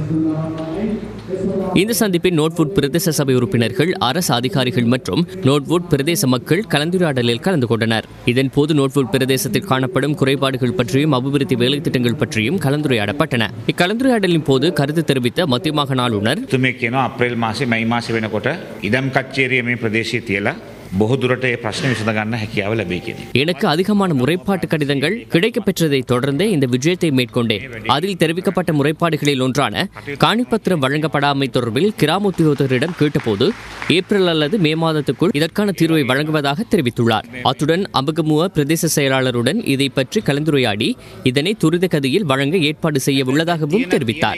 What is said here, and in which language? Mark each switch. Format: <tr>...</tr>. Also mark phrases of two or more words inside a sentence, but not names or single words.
<ta>இந்த சந்திப்பில் நோட்வுட் பிரதேச சபை உறுப்பினர்கள், அரசு அதிகாரிகள் மற்றும் நோட்வுட் பிரதேச மக்கள் கலந்துரையாடலில் கலந்து கொண்டனர். இதன்போது நோட்வுட் பிரதேசத்தில் காணப்படும் குறைபாடுகள் பற்றியும் அபிவிருத்தி வேலை திட்டங்கள் பற்றியும் கலந்துரையாடப்பட்டன. இக்கலந்துரையாடலின் போது கருத்து தெரிவித்த மத்திய மாகாண ஆளுநர்,</ta> <si>අප්‍රේල් මාසේ මයි මාසේ වෙනකොට ඉදම් කච්චේරිය මේ ප්‍රදේශයේ තියලා බොහෝ දුරට ඒ ප්‍රශ්න විසඳ ගන්න හැකියාව ලැබේ කියන්නේ.</si> <ta>எனக்கு அதிகமான முறைப்பாட்டு கடிதங்கள் கிடைக்கப்பெற்றதை தொடர்ந்தே இந்த விஜயத்தை மேற்கொண்டேன். அதில் தெரிவிக்கப்பட்ட முறைப்பாடுகளில் ஒன்றான காணிப்பத்திரம் வழங்கப்படாமை தொடர்பில் கிராம உத்தியோகத்தரிடம் கேட்டபோது ஏப்ரல் அல்லது மே மாதத்துக்குள் இதற்கான தீர்வை வழங்குவதாக தெரிவித்துள்ளார். அத்துடன் அம்பகமுவ பிரதேச செயலாளருடன் இதை பற்றி கலந்துரையாடி இதனை துரித கதியில் வழங்க ஏற்பாடு செய்ய உள்ளதாகவும் தெரிவித்தார்.</ta>